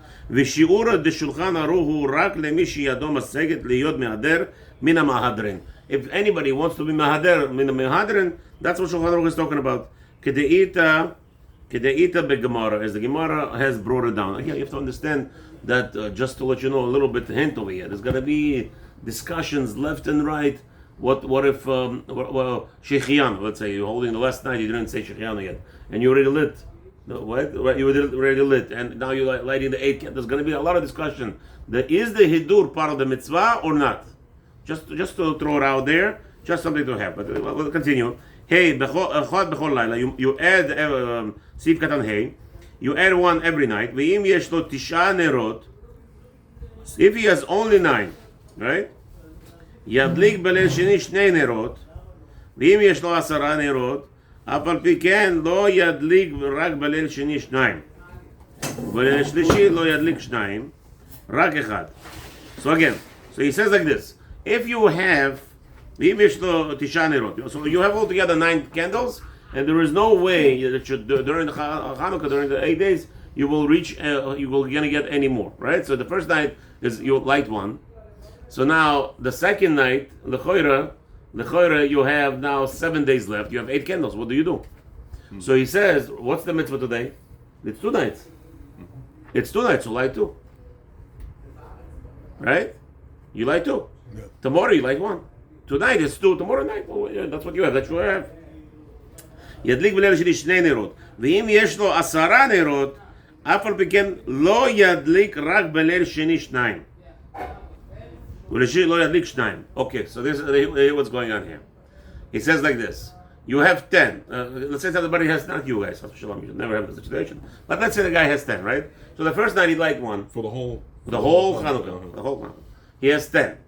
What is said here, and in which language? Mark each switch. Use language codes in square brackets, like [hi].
[he] ושיעור דשולחן ערוך הוא רק למי שידו משגת להיות מהדר מן המהדרין. [en] If anybody wants to be [he] מהדר מן המהדרין, [en] that's what Shulchan Aruch is talking about. [he] כדאיתא בגמרא, [en] as the Gemara has brought it down. Again, you have to understand that just to let you know a little bit hint over here. There's going to be discussions left and right. What if Shechianu, let's say you're holding the last night, you didn't say Shechianu yet, and you already lit. No, what? You already lit, and now you're lighting the 8 candles. There's going to be a lot of discussion. Is the hidur part of the mitzvah or not? Just to throw it out there, just something to have. But we'll continue. Hey, [he] bechol laila. [en] You add sif katan hey. You add one every night. [he] Ve'im yesh lo tisha nerot. [en] If he has only 9, right? [he] Yadlik belel sheni shnei nerot. Ve'im yesh lo 10 nerot. אף על פי כן לא ידליק רק בליל שני 2 ובליל שלישי לא ידליק 2 רק 1. [en] So again, so he says like this, if you have, [he] אם יש לו 9 נרות, [en] so you have altogether 9 candles, and there is no way that during the Hanukkah, during the 8 days, you will reach, you will gonna get any more, right? So the first night is you light one. So now the second night, the L'choira, you have now 7 days left. You have 8 candles. What do you do? So he says, what's the mitzvah today? It's 2 nights. It's 2 nights, so light 2. Right? You light 2. Yeah. Tomorrow you light 1. Tonight it's 2. Tomorrow night, oh, yeah, that's what you have. That's what you have. [he] ידליק בליל שני 2 נרות. ואם יש לו 10 נרות, אף על פי כן לא ידליק רק בליל שני 2. [en] Okay, so this is what's going on here. He says like this. You have 10. Let's say everybody has, not you guys, you should never have the situation. But let's say the guy has 10, right? So the first night he light 1. For the whole Hanukkah. He has 10.